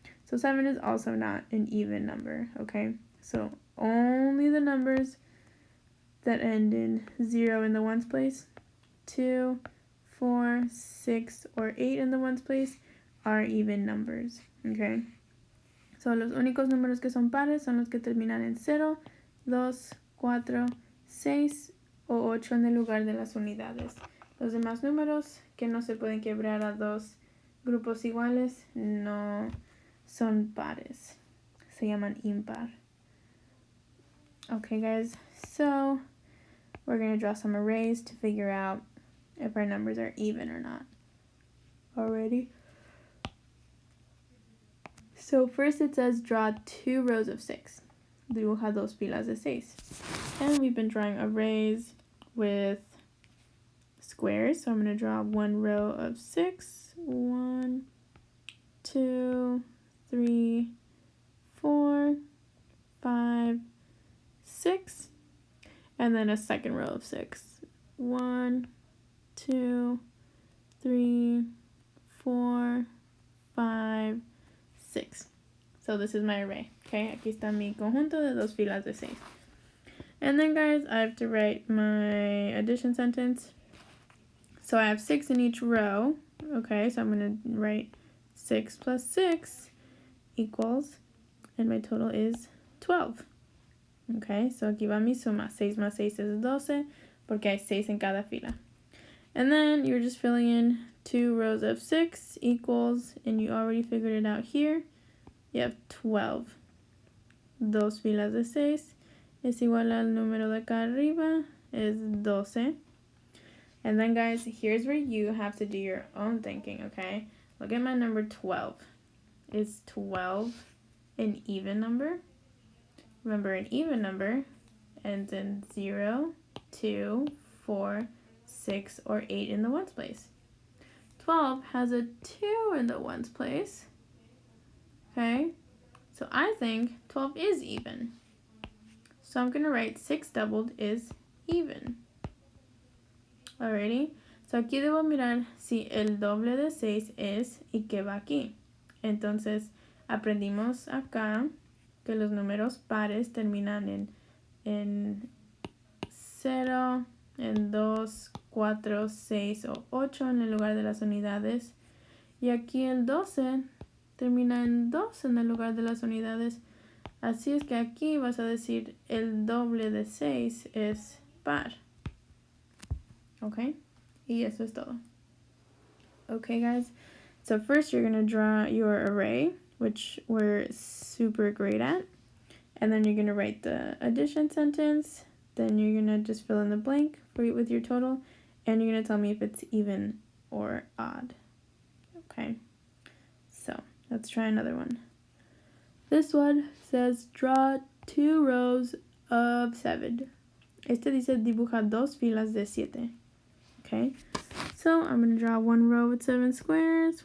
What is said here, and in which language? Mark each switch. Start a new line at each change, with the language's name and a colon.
English: So 7 is also not an even number, okay? So only the numbers that end in 0 in the ones place, 2, 4, 6, or 8 in the ones place are even numbers, okay?
Spanish: So los únicos números que son pares son los que terminan en 0, 2, 4, 6 o 8 en el lugar de las unidades. Los demás números que no se pueden quebrar a dos grupos iguales no son pares. Se llaman impar.
English: Okay, guys, so we're going to draw some arrays to figure out if our numbers are even or not. Alrighty. So first it says draw 2 rows of 6.
Spanish: Dibuja dos filas de 6.
English: And we've been drawing arrays with squares, so I'm going to draw one row of 6. 1, 2, 3, 4, 5, 6, and then a second row of 6. 1, 2, 3, 4, 5, 6. So this is my array.
Spanish: Okay, aquí está mi conjunto de dos filas de 6.
English: And then, guys, I have to write my addition sentence. So I have 6 in each row. Okay, so I'm going to write 6 plus 6 equals, and my total is 12.
Spanish: Okay, so aquí va mi suma. 6 más 6
English: is
Spanish: 12 porque hay 6 en cada fila.
English: And then you're just filling in 2 rows of 6 equals, and you already figured it out here. You have 12.
Spanish: Dos filas de 6 es igual al número de acá arriba,
English: is 12. And then guys, here's where you have to do your own thinking, okay? Look at my number 12. Is 12 an even number? Remember, an even number ends in 0, 2, 4, 6, or 8 in the ones place. 12 has a 2 in the ones place. Okay, so I think 12 is even. So I'm going to write 6 doubled is even. Alrighty, so
Spanish: aquí debo mirar si el doble de 6 es y qué va aquí. Entonces, aprendimos acá que los números pares terminan en 0, en 2, 4, 6 o 8 en el lugar de las unidades. Y aquí el 12 termina en 2 en el lugar de las unidades. Así es que aquí vas a decir el doble de 6 es par. Okay, y eso es todo.
English: Okay guys, so first you're going to draw your array, which we're super great at. And then you're going to write the addition sentence. Then you're going to just fill in the blank with your total. And you're going to tell me if it's even or odd. Okay, so let's try another one. This one says draw 2 rows of 7.
Spanish: Este dice dibuja 2 filas de 7.
English: Okay, so I'm going to draw 1 row with 7 squares.